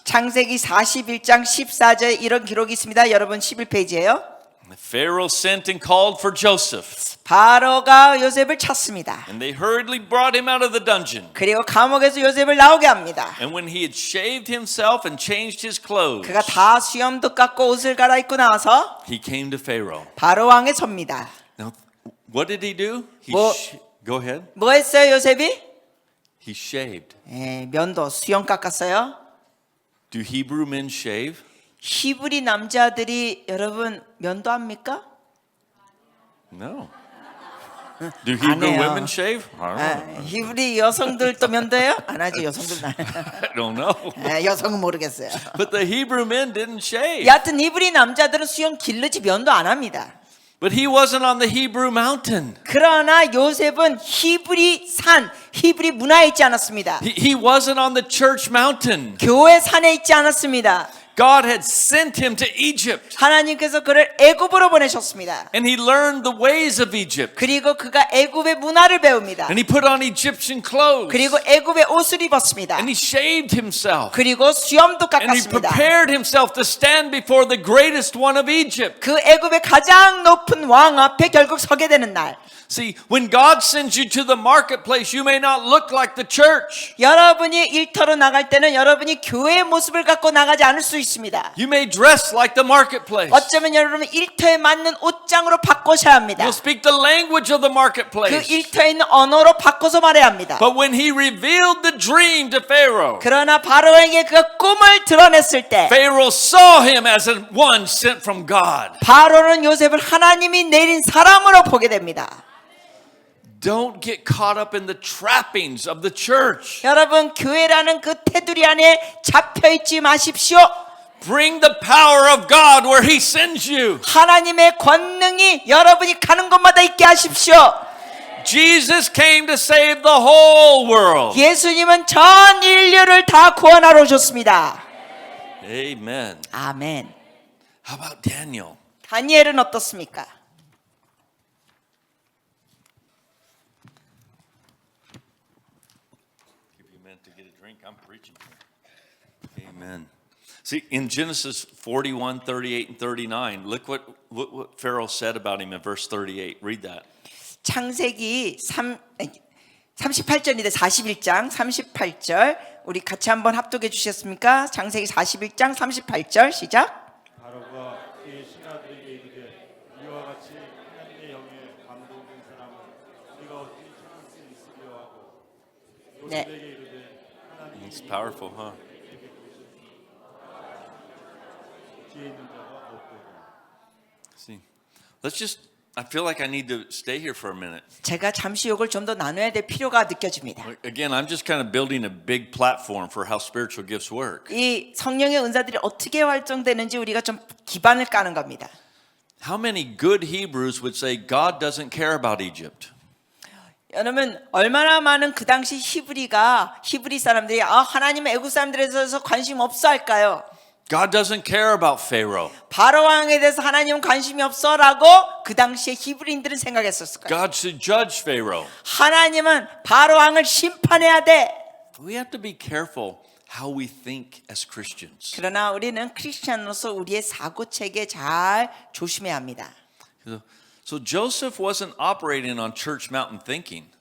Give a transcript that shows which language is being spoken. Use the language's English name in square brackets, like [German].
[Korean] 창세기 41장 14절에 이런 기록이 있습니다. 여러분 11페이지예요. [English] Pharaoh sent and called for Joseph. [Korean] 바로가 요셉을 찾습니다. [English] And they hurriedly brought him out of the dungeon. [Korean] 그리고 감옥에서 요셉을 나오게 합니다. [English] And when he had shaved himself and changed his clothes, [Korean] 그가 다 수염도 깎고 옷을 갈아입고 나와서 [English] he came to Pharaoh. [Korean] 바로 왕에 섭니다. [English] Now, what did he do? Go ahead. [Korean] 뭐 했어요 요셉이? [English] He shaved. [Korean] 면도 수염 깎았어요. [English] Do Hebrew men shave? [Korean] 히브리 남자들이 여러분 면도합니까? [English] No. Do Hebrew [Korean] 해요. [English] women shave? I don't know. [Korean] 히브리 여성들도 면도해요? 안 하죠 여성들. [English] I don't know. [Korean] 여성은 모르겠어요. [English] But the Hebrew men didn't shave. [Korean] 여하튼 히브리 남자들은 수염 길르지 면도 안 합니다. [English] But he wasn't on the Hebrew mountain. [Korean] 그러나 요셉은 히브리 산, 히브리 문화에 있지 않았습니다. [English] He wasn't on the church mountain. [Korean] 교회 산에 있지 않았습니다. [English] God had sent him to Egypt. [Korean] 하나님께서 그를 애굽으로 보내셨습니다. [English] And he learned the ways of Egypt. [Korean] 그리고 그가 애굽의 문화를 배웁니다. [English] And he put on Egyptian clothes. [Korean] 그리고 애굽의 옷을 입었습니다. [English] And he shaved himself. [Korean] 그리고 수염도 [English] And he [Korean] 깎았습니다. [English] prepared himself to stand before the greatest one of Egypt. [Korean] 그 애굽의 가장 높은 왕 앞에 결국 서게 되는 날. [English] See, when God sends you to the marketplace, you may not look like the church. [Korean] 여러분이 일터로 나갈 때는 여러분이 교회의 모습을 갖고 나가지 않을 수 있습니다. [English] You may dress like the marketplace. [Korean] 어쩌면 여러분 일터에 맞는 옷장으로 바꾸셔야 합니다. [English] You'll speak the language of the [Korean] 그 [English] marketplace. [Korean] 일터에 있는 언어로 바꿔서 말해야 합니다. [English] But when he revealed the dream to Pharaoh, [Korean] 그러나 바로에게 그 꿈을 드러냈을 때 [English] Pharaoh saw him as one sent from God. [Korean] 바로는 요셉을 하나님이 내린 사람으로 보게 됩니다. [English] Don't get caught up in the trappings of the church. [Korean] 여러분 교회라는 그 테두리 안에 잡혀있지 마십시오. [English] Bring the power of God where he sends you. [Korean] 하나님의 권능이 여러분이 가는 곳마다 있게 하십시오. [English] Jesus came to save the whole world. [Korean] 예수님은 전 인류를 다 구원하러 오셨습니다. [English] Amen. [Korean] 아멘. [English] How about Daniel? [Korean] 다니엘은 어떻습니까? [English] Give you a minute to get a drink. I'm preaching here. Amen. See, in Genesis 41, 38, and 39, look what Pharaoh said about him in verse 38. Read that. [Korean] 창세기 38절인데 41장 38절 우리 같이 한번 합독해 주셨습니까? 창세기 41장 38절 시작. 바로가 그의 신하들에게 이르되 이와 같이 하나님의 영에 감동된 사람은 우리가 어찌 참을 수 있으리요 하고 네. 요셉에게 이르되 하나님이 [English] It's powerful, huh? [Korean] 지혜 있는 자가 없도다. [English] See, I feel like I need to stay here for a minute. [Korean] 제가 잠시 욕을 좀 더 나눠야 될 필요가 느껴집니다. [English] Again, I'm just kind of building a big platform for how spiritual gifts work. [Korean] 이 성령의 은사들이 어떻게 활성되는지 우리가 좀 기반을 까는 겁니다. [English] How many good Hebrews would say God doesn't care about Egypt? [Korean] 여러분 얼마나 많은 그 당시 히브리 사람들이 하나님의 애국 사람들에 대해서 관심 없어 할까요? [English] God doesn't care about Pharaoh. [Korean] 바로 왕에 대해서 하나님은 관심이 없어라고 그 당시에 히브리인들은 생각했었을 거예요. [English] God should judge Pharaoh. [Korean] 하나님은 바로 왕을 심판해야 돼. [English] We have to be careful how we think as Christians. [Korean] 그러나 우리는 크리스천으로서 우리의 사고 체계 잘 조심해야 합니다. [English] So Joseph wasn't operating on church mountain thinking.